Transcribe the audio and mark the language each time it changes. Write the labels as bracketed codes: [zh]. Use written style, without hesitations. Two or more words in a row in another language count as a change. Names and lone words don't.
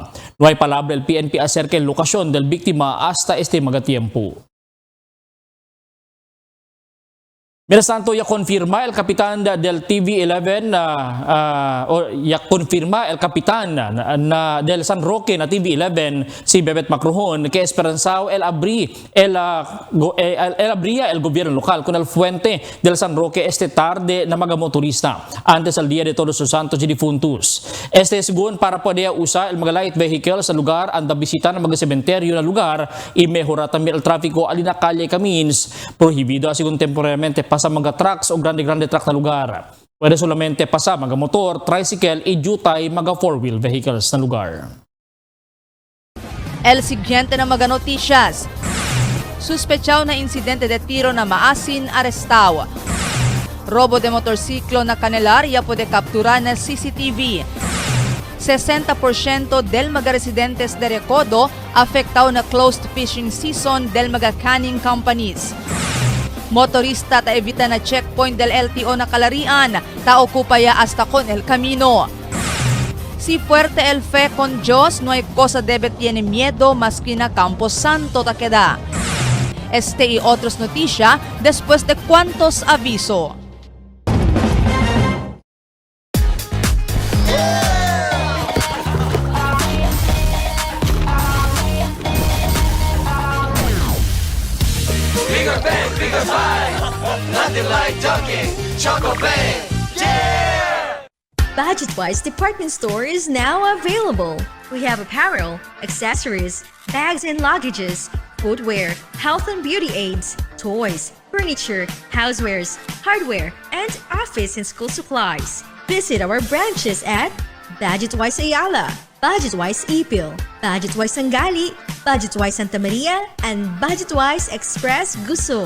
[cbk] No hay palabra el PNP acerca de la locación del víctima hasta este tiempo. Mientras tanto, ya confirma el capitán del TV11 ya confirma el capitán del San Roque na TV11 si Bebet Macrohon que esperanzao el abría el gobierno local con el fuente del San Roque este tarde na mga motorista antes al Día de Todos los Santos y Difuntos. Este según para poder usar el mga [en] light vehicle [cbk] sa lugar anda bisita ng mga sementeryo na lugar y mejora también el tráfico alina calle camins prohibido según temporalmente sa mga trucks o grande truck na lugar. Pwede solamente pasa mga motor, tricycle, y jutay mga [en] four-wheel vehicles [cbk] na lugar. El siguiente na mga noticias. Suspechao na insidente de tiro na maasin arestaw. Robo de motorsiklo na Canelar ya puede capturar na CCTV. 60% del mga residentes de Recodo afectao na [en] closed fishing season [cbk] del mga [en] canning companies. [cbk] Motorista ta evita na checkpoint del LTO na Kalarian, ta okupaya hasta con el camino. Si fuerte el fe con Dios, no hay cosa debe tiene miedo más que na Campo Santo ta queda. Este y otros noticias después de cuantos aviso. [en] Bigger bang, bigger buy. Nothing like Dunkin' Choco Bang. Yeah! Budget-wise department store is now available. We have apparel, accessories, bags and luggages, footwear, health and beauty aids, toys, furniture, housewares, hardware, and office and school supplies. Visit our branches at Budget-wise Ayala, Budget-wise Ipil, Budget-wise Sangali, Budget-wise Santa Maria, and Budget-wise Express Guso.